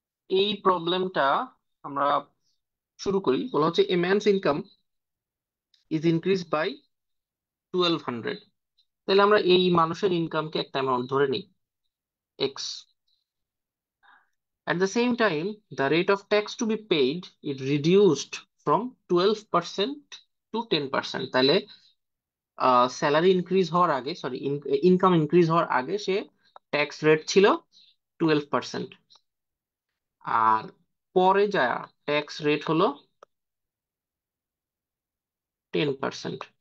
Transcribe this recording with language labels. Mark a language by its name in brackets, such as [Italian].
[Bangla] এই প্রবলেমটা আমরা শুরু করি, বলা হচ্ছে [English] A man's income is increase by 1200। [Bangla] তাহলে আমরা এই মানুষের ইনকামকে একটা অ্যামাউন্ট ধরে নিই, x. [English] At the same time, the rate of tax to be paid is reduced from 12% to 10%। [Bangla] তাহলে স্যালারি ইনক্রিজ হওয়ার আগে, সরি, ইনকাম ইনক্রিজ হওয়ার আগে সে ট্যাক্স রেট ছিল 12%, আর পরে যা ট্যাক্স রেট হলো 10%।